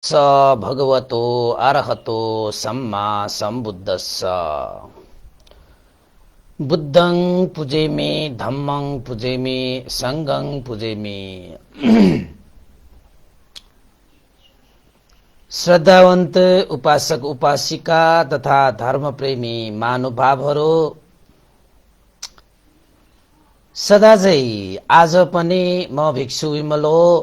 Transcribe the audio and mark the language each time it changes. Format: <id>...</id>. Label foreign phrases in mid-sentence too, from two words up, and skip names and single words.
<pi>स भगवतो अरहतो सम्मा सम्बुद्धस्स। बुद्धं पूजेमि, धम्मं पूजेमि, संघं पूजेमि।</pi> <ne>श्रद्धावन्त उपासक उपासिका तथा धर्मप्रेमी महानुभावहरू सदा चाहिँ आज पनि म भिक्षु विमलो</ne>